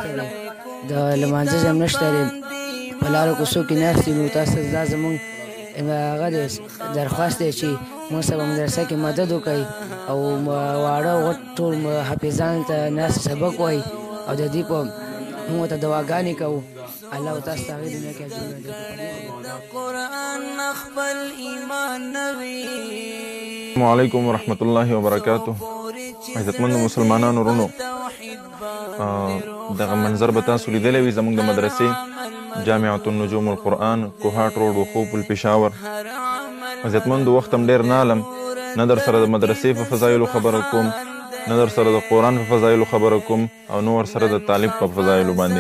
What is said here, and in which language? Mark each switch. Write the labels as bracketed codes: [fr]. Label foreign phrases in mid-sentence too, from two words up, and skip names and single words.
[ps] د لمانځه ځای هم نشته دی په لارو کوڅو کې ناست یو تاسو دا زموږ هغه درخواست دی چې موږ سره مدرسه کې مدد وکړئ او واړه غټ ټول حافظان ته ناست سبق وایي او د دې په موږ ته دعاګانې کوو الله تاسو ته هغې دنیا کې اجرونه درکړي. [ar] السلام علیکم ورحمۃ اللہ وبرکاتہ. [ps] عزتمند مسلمانانو ورونو دغه منظر به تاسو لیدلی وي زموږ د مدرسې جامعة النجوم القرآن کوهاټ روډ وخوب الپېښور. عزتمندو وخت هم ډېر نه علم نه در سره د مدرسې په فضایلو خبره کوم نه در سره د قرآن په فضایلو خبره کوم او نه ورسره د طالب په فضایلو باندې.